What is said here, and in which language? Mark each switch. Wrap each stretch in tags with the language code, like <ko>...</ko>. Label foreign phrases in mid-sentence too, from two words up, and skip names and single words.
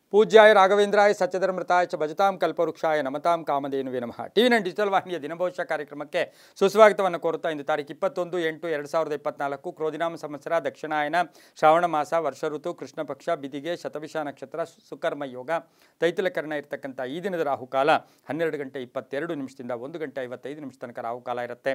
<sa>पूज्याय राघवेंद्राय सत्यधर्मृताय च भजतां कल्पवृक्षाय नमतां कामधेनुवे नमः।</sa> <kn>ಟಿವಿ9 ಡಿಜಿಟಲ್ ವಾಹಿನಿಯ ದಿನಭವಿಷ್ಯ ಕಾರ್ಯಕ್ರಮಕ್ಕೆ ಸುಸ್ವಾಗತವನ್ನು ಕೋರುತ್ತಾ ಇಂದು ತಾರೀಕು 21/8/2024 ಕ್ರೋಧಿನಾಮ ಸಂವತ್ಸರ ದಕ್ಷಿಣಾಯನ ಶ್ರಾವಣ ಮಾಸ ವರ್ಷ ಋತು ಕೃಷ್ಣ ಪಕ್ಷ ಬಿದಿಗೆ ಶತಭಿಷ ನಕ್ಷತ್ರ ಸುಕರ್ಮ ಯೋಗ ತೈತಲಕರಣ ಇರತಕ್ಕಂಥ ಈ ದಿನದ ರಾಹುಕಾಲ 12:22 1:55 ತನಕ ರಾಹುಕಾಲ ಇರುತ್ತೆ.</kn>